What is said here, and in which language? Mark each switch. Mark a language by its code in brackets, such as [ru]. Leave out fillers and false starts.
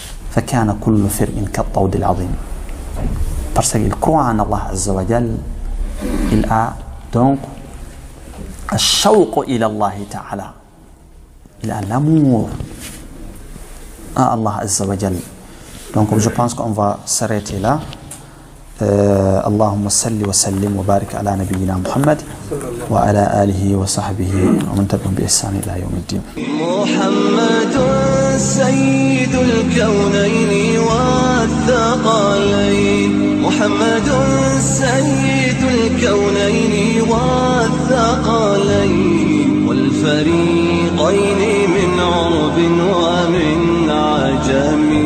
[ar] فكان كل فرق كالطود العظيم. [fr] Parce qu'il croit en Allah Azza wa Jal, il a donc [ar] الشوق إلى الله تعالى. [fr] Il a l'amour à Allah Azza wa Jal. Donc je pense qu'on va s'arrêter là. [ar] اللهم صل وسلم وبارك على نبينا محمد وعلى آله وصحبه ومن تبعهم بإحسان إلى يوم الدين. محمد سيد الكونين والثقلين. محمد سيد الكونين والثقلين والفريقين من عرب ومن عجم.